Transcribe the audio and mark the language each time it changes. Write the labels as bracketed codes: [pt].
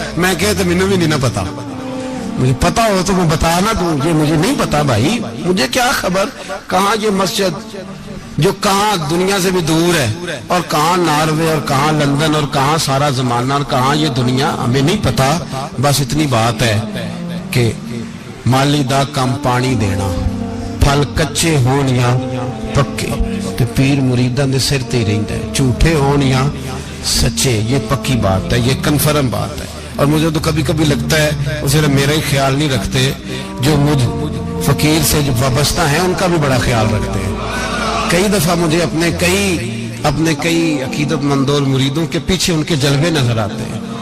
[ur] میں کہتا مجھے بھی نہیں پتا، مجھے پتا ہو تو میں بتانا دوں، یہ مجھے نہیں پتا بھائی، مجھے کیا خبر کہاں یہ مسجد جو کہاں دنیا سے بھی دور ہے، اور کہاں ناروے، اور کہاں لندن، اور کہاں سارا زمانہ، اور کہاں یہ دنیا، ہمیں نہیں پتا. بس اتنی بات ہے کہ [pa] مالی دا کم پانی دینا، پھل کچے ہون یا پکے، تو پیر مریداں دے سر تے ہی رہندا ہے، جھوٹے ہون یا سچے. [ur] یہ پکی بات ہے، یہ کنفرم بات ہے. اور مجھے تو کبھی کبھی لگتا ہے وہ صرف میرا ہی خیال نہیں رکھتے، جو مجھ فقیر سے جو وابستہ ہیں ان کا بھی بڑا خیال رکھتے ہیں. کئی دفعہ مجھے اپنے کئی اپنے کئی عقیدت مندول مریدوں کے پیچھے ان کے جلوے نظر آتے ہیں.